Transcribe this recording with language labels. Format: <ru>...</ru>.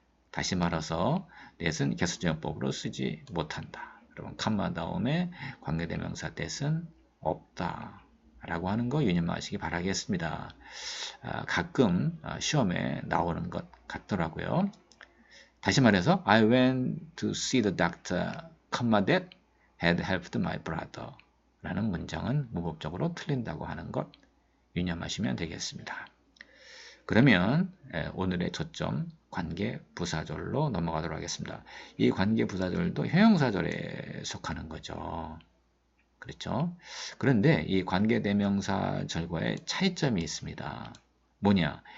<ko>다시 말해서 that은 개수적 용법으로 쓰지 못한다. 여러분, 컴마 다음에 관계대명사 that은 없다 라고 하는 거 유념하시기 바라겠습니다. 가끔 시험에 나오는 것 같더라고요.</ko> <en>다시 말해서 I went to see the doctor, that had helped my brother 라는 문장은 무법적으로 틀린다고 하는 것 유념하시면 되겠습니다.</en> <ko>그러면 오늘의 초점 관계 부사절로 넘어가도록 하겠습니다. 이 관계 부사절도 형용사절에 속하는 거죠. 그렇죠? 그런데 이 관계대명사절과의 차이점이 있습니다. 뭐냐?</ko>